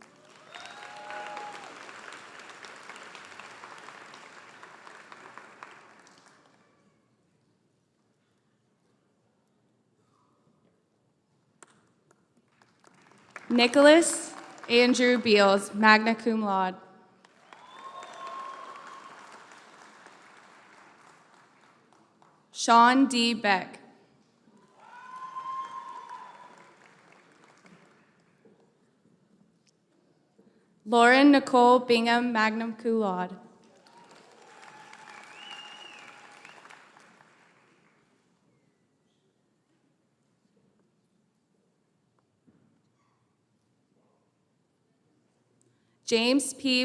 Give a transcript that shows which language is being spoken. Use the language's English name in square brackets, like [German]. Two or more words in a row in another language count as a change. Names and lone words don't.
[English] Nicholas Andrew Beals, [Latin] magna cum laude. [English] Sean D. Beck. Lauren Nicole Bingham, [Latin] magna cum laude. [English] James P.